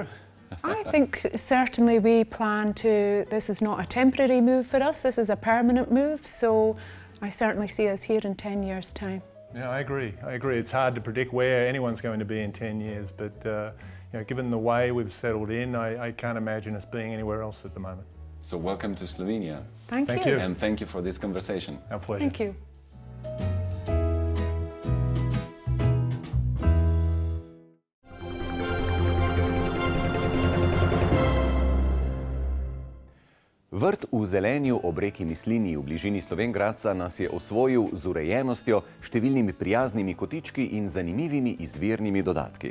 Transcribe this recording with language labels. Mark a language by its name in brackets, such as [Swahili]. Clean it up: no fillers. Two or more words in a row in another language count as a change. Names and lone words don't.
[English] I think certainly we plan to, this is not a temporary move for us, this is a permanent move, so I certainly see us here in 10 years' time. Yeah, I agree. It's hard to predict where anyone's going to be in 10 years, but given the way we've settled in, I can't imagine us being anywhere else at the moment. So welcome to Slovenia. Thank you. And thank you for this conversation. Our pleasure. Thank you. [Slovenian] Vrt v Zelenju ob reki Mislinji v bližini Slovenj Gradca nas je osvojil z urejenostjo, številnimi prijaznimi kotički in zanimivimi izvirnimi dodatki.